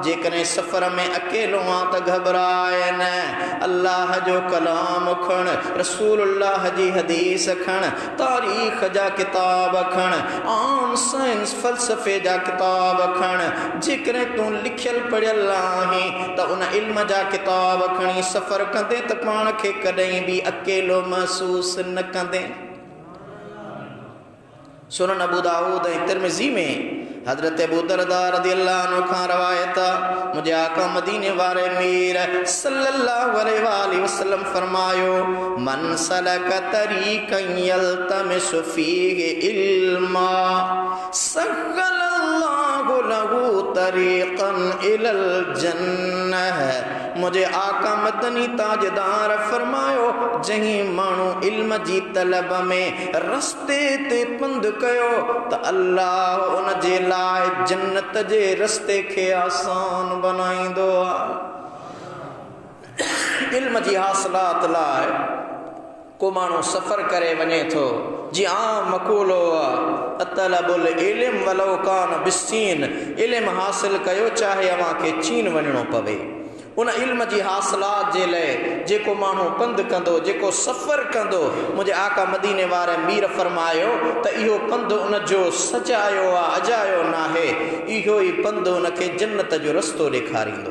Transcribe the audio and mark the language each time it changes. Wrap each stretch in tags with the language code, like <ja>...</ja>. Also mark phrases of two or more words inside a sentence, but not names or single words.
<sd>जेकॾहिं सफ़र में अकेलो आहे त घबराए न, अल्लाह जो कलाम खण, रसूलुल्लाह जी हदीस खण, तारीख़ जा किताब खण, आम साइंस फ़लसफ़े जा किताब खण। जेकॾहिं तूं लिखियल पढ़ियल आहीं त उन इल्म जा किताब खणी सफ़र कंदे त पाण खे कॾहिं बि अकेलो महसूस न कंदे। सुनन अबू दाऊद ऐं तिरमिज़ी में हज़रत अबू दरदा</sd> <ar>رضي الله عنه</ar> <sd>खां रवायत, मुझे आका मदीने वारे मीर</sd> <ar>صلى الله عليه وسلم</ar> <sd>फरमायो,</sd> <ar>من سلك طريقا يلتمس فيه علما سهل الله له طريقا إلى الجنة.</ar> <sd>मुझे आका मदनी ताजदार फरमायो जहीं माण्हू इल्म जी तलब में रस्ते ते पंध कयो त अल्लाह उन जे लाइ जन्नत जे रस्ते खे आसान बनाईंदो आहे। इल्म जी हासिलात लाइ को माण्हू सफ़र करे वञे थो, जी आम मक़ूलो आहे</sd> <ar>اطلبوا العلم ولو كان بالصين,</ar> <sd>इल्म हासिल कयो चाहे अव्हां खे चीन वञणो पवे। उन इल्म जी हासिलात जे लाइ जेको माण्हू पंधु कंदो, जेको सफ़र कंदो, मुंहिंजे आका मदीने वारे मीर फरमायो त इहो पंधु उनजो सजायो आहे, अजायो नाहे। इहो ई पंधु उनखे जन्नत जो रस्तो ॾेखारींदो।</sd>